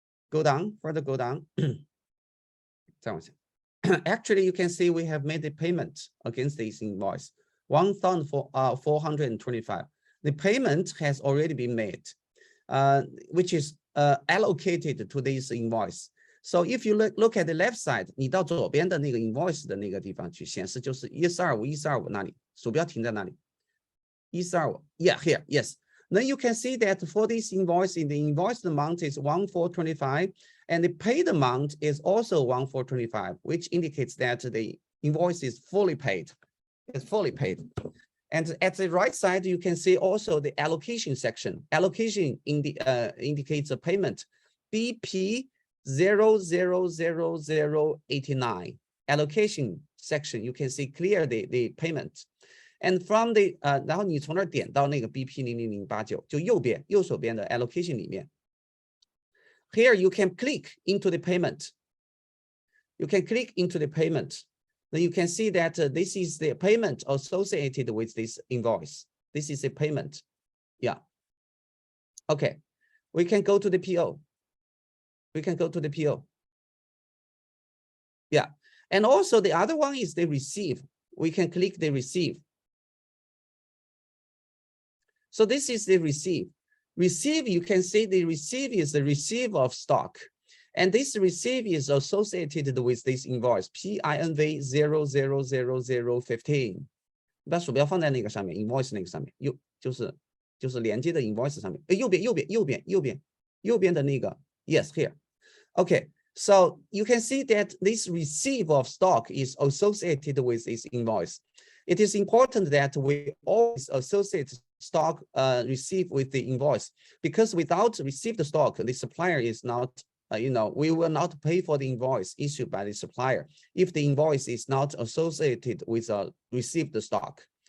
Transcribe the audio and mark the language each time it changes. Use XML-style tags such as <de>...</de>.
<en>go down, further go down. Actually, you can see we have made the payment against this invoice, 1,425. The payment has already been made, which is allocated to this invoice. So if you look at the left side,</en> <zh>你到左边的那个 invoice 的那个地方去显示，就是1425那里，鼠标停在那里。</zh> <en>1425, yeah, here, yes. Then you can see that for this invoice, the invoice amount is 1,425, and the paid amount is also 1,425, which indicates that the invoice is fully paid. It's fully paid. And at the right side, you can see also the allocation section. Allocation indicates a payment. BP 000089. Allocation section, you can see clear the payment. And from the</en> <zh>然后你从那儿点到那个 BP 00089，就右手边的 allocation 里面。</zh> <en>Here you can click into the payment. You can click into the payment. Then you can see that this is the payment associated with this invoice. This is a payment. Yeah. Okay. We can go to the PO. We can go to the PO. Yeah. And also the other one is the receive. We can click the receive. So this is the receive. Receive, you can see the receive is the receive of stock. And this receive is associated with this invoice, PINV 000015.</en> <zh>把鼠标放在那个上面 ，invoice 那个上面，就是连接的 invoice 上面，右边的那个 ，</zh> <en>yes here. Okay, so you can see that this receive of stock is associated with this invoice. It is important that we always associate stock receive with the invoice, because without received stock, the supplier is not, we will not pay for the invoice issued by the supplier if the invoice is not associated with received stock.</en>